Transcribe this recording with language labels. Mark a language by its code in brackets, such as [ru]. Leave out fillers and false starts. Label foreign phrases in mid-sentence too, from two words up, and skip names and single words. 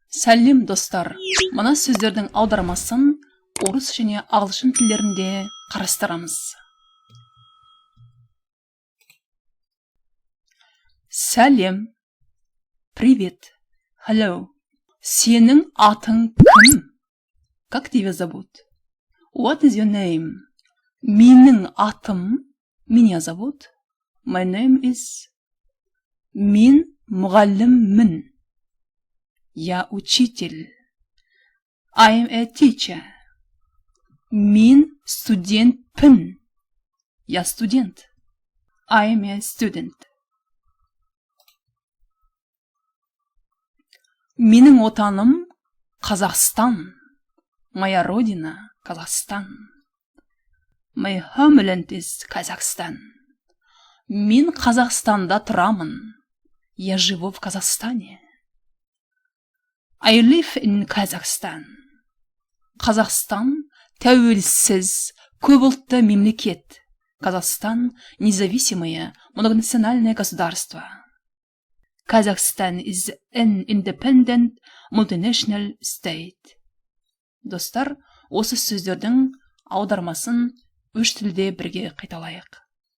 [kk] Сәлем достар, мына сөздердің аудармасын орыс және ағылшын тілдерінде қарастырамыз. Сәлем, привет, hello. Сенің атың кім? [ru] Как тебя зовут? [en] What is your name? [kk] Менің атым, [ru] меня зовут. [en] My name is. [kk] Мен мұғаліммін. [ru] Я учитель. [en] I am a teacher. [kk] Мен студентпін. [ru] Я студент. [en] I am a student. [kk] Менің отаным Қазақстан. [ru] Моя родина Казахстан. [en] My homeland is Kazakhstan. [kk] Мен Қазақстанда тұрамын. [ru] Я живу в Казахстане. [en] I live in Kazakhstan. [kk] Қазақстан тәуелсіз, көпұлтты мемлекет. [ru] Казахстан независимое, многонациональное государство. [en] Kazakhstan is an independent, multinational state. [kk] Достар, осы сөздердің аудармасын үш тілде бірге қайталайық.